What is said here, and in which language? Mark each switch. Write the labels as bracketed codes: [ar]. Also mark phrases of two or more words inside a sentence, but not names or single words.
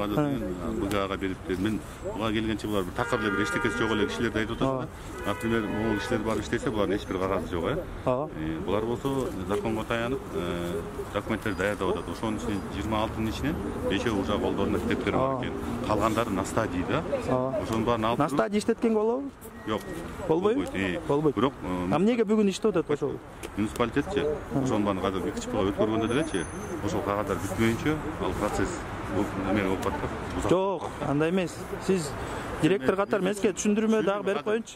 [ky] Азыр БГАга бериптир. Мен буга келгенче булар бир такыр эле бир эчтекеси жок эле кишилерди айтып атат да. Например, могу кишилер барып иштесе, булардын эч бир кагазы жок, Булар болсо законго таянып, документтерди даярдап атат. Ошонун ичинен 26-нын ичинен 5 уже колдоруна китептер бар экен. Калгандары [ru] на стадии [ky] да. Ошонун баарын алып. [ru] На стадии [ky] иштеткен болобу? Жок. Болбойбу? Болбойт. Бирок эмнеге бүгүн иштеп атат ошол? Муниципалитетчи ошонун баарын азыр КЧПга өткөргөндө делечи, ошол кагаздар бүтпөйүнчө ал процесс эме болуп атат. Жок, андай эмес. Сиз директор катары мен сизге түшүндүрмө дагы берип коеюнчу.